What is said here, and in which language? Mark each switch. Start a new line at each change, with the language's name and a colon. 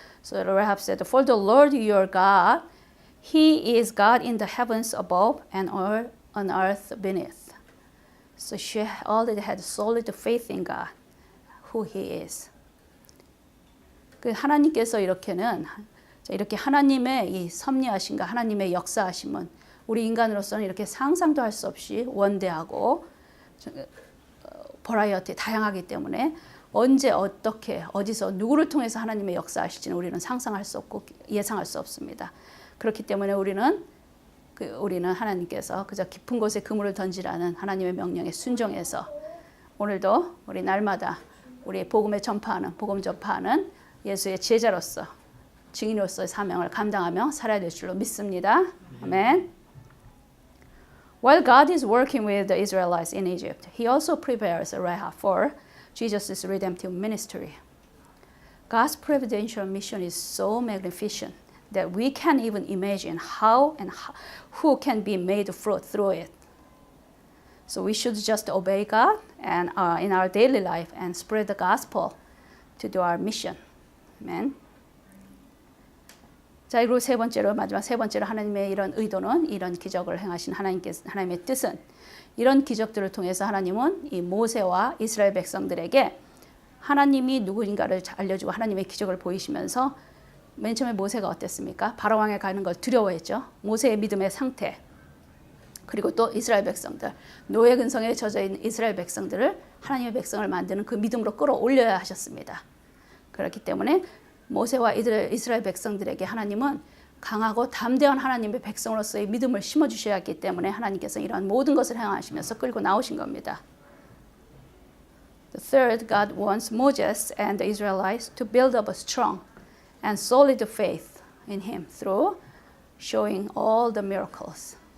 English: So Rahab said, "For the Lord your God, He is God in the heavens above and on earth beneath." So she already had solid faith in God, who He is.
Korean: 하나님께서 이렇게 하나님의 이 섭리하심과 하나님의 역사하심은 우리 인간으로서는 이렇게 상상도 할 수 없이 원대하고 버라이어티 다양하기 때문에 언제 어떻게 어디서 누구를 통해서 하나님의 역사하실지는 우리는 상상할 수 없고 예상할 수 없습니다. 그렇기 때문에 우리는 하나님께서 그저 깊은 곳에 그물을 던지라는 하나님의 명령에 순종해서 오늘도 우리 날마다 우리 복음 전파하는 예수의 제자로서 증인으로서의 사명을 감당하며 살아야 될 줄로 믿습니다. 아멘.
English: While God is working with the Israelites in Egypt, He also prepares Rahab for Jesus' redemptive ministry. God's providential mission is so magnificent that we can't even imagine how and who can be made fruit through it. So we should just obey God and in our daily life and spread the gospel to do our mission. Amen.
Korean: 자, 그리고 마지막 세 번째로 하나님의 이런 의도는 이런 기적을 행하신 하나님의 뜻은 이런 기적들을 통해서 하나님은 이 모세와 이스라엘 백성들에게 하나님이 누구인가를 알려주고 하나님의 기적을 보이시면서 맨 처음에 모세가 어땠습니까? 바로왕에 가는 걸 두려워했죠. 모세의 믿음의 상태 그리고 또 이스라엘 백성들 노예 근성에 젖어 있는 이스라엘 백성들을 하나님의 백성을 만드는 그 믿음으로 끌어올려야 하셨습니다. 그렇기 때문에 모세와 이스라엘 백성들에게 하나님은 강하고 담대한 하나님의 백성으로서의 믿음을 심어주셔야 했기 때문에 하나님께서 이러한 모든 것을 행하시면서 끌고 나오신 겁니다.
English: The third, God wants Moses and the Israelites to build up a strong and solid faith in Him through showing all the miracles.